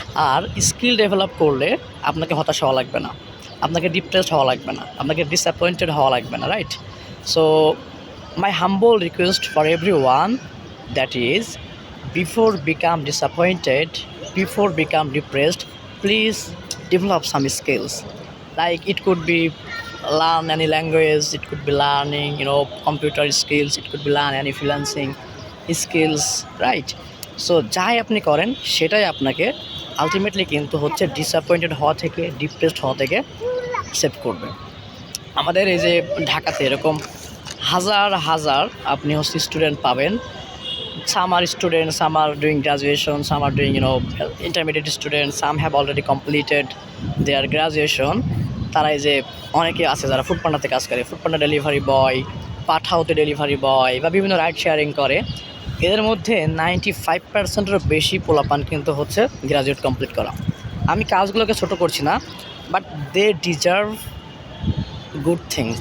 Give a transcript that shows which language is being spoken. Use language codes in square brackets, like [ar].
[bn] আর skill develop করলে আপনাকে হতাশ হওয়া লাগবে না, আপনাকে ডিপ্রেসড হওয়া লাগবে না, আপনাকে ডিসঅ্যাপয়েন্টেড হওয়া লাগবে না, right? [en] So my humble request for everyone, that is, before become disappointed, before become depressed, please develop some skills. Like it could be learn any language, it could be learning computer skills, it could be learn any freelancing skills, right? [bn] So যাই আপনি করেন সেটাই আপনাকে ultimately কিন্তু হচ্ছে disappointed হওয়া থেকে, depressed হওয়া থেকে সেভ করবে। আমাদের এই যে ঢাকাতে এরকম হাজার হাজার আপনি হচ্ছে স্টুডেন্ট পাবেন। [en] Some are students, some are doing graduation, some are doing intermediate students, some have already completed their graduation. [bn] তারা এই যে অনেকে আছে যারা ফুডপান্ডাতে কাজ করে, Foodpanda delivery boy, পাঠাওতে delivery boy বা বিভিন্ন রাইড শেয়ারিং করে। এদের মধ্যে 95%-এরও বেশি পোলাপান কিন্তু হচ্ছে গ্রাজুয়েট কমপ্লিট করা। আমি কাজগুলোকে ছোট করছি না, [en] But they deserve good things.